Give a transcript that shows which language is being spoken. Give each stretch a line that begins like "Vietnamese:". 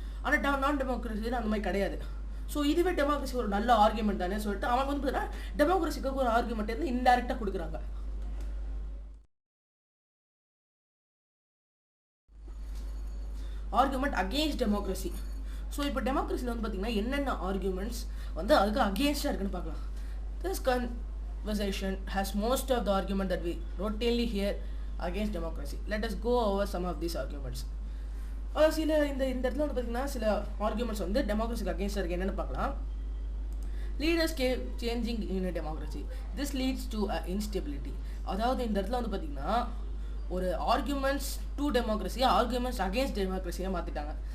Tamil: ஆனால் நான் டெமோக்ரஸியில் அந்த மாதிரி கிடையாது. ஸோ இதுவே டெமோக்ரஸி ஒரு நல்ல ஆர்குமெண்ட் தானே சொல்லிட்டு அவங்க வந்து பார்த்தீங்கன்னா டெமோக்ரஸிக்கு ஒரு ஆர்குமெண்ட் வந்து இன்டெரக்டாக கொடுக்குறாங்க.
English: Argument against democracy.
Tamil: ஸோ இப்போ டெமோக்ரஸியில் வந்து பார்த்தீங்கன்னா என்னென்ன ஆர்குமெண்ட்ஸ் வந்து அதுக்கு அகெயின்ஸ்டாக இருக்குன்னு பார்க்கலாம்.
English: This conversation has most of the argument that we routinely hear against democracy. Let us go over some of these arguments.
Tamil: சில இந்த இடத்துல வந்து பார்த்தீங்கன்னா சில ஆர்குமெண்ட்ஸ் வந்து டெமோக்ரஸிக்கு அகெயின்ஸ்டாக இருக்குது என்னென்னு பார்க்கலாம்.
English: Leaders changing in democracy, this leads to instability.
Tamil: அதாவது இந்த இடத்துல வந்து பார்த்தீங்கன்னா ஒரு
English: arguments to democracy arguments against
Tamil: டெமோக்ரஸியாக மாற்றிட்டாங்க.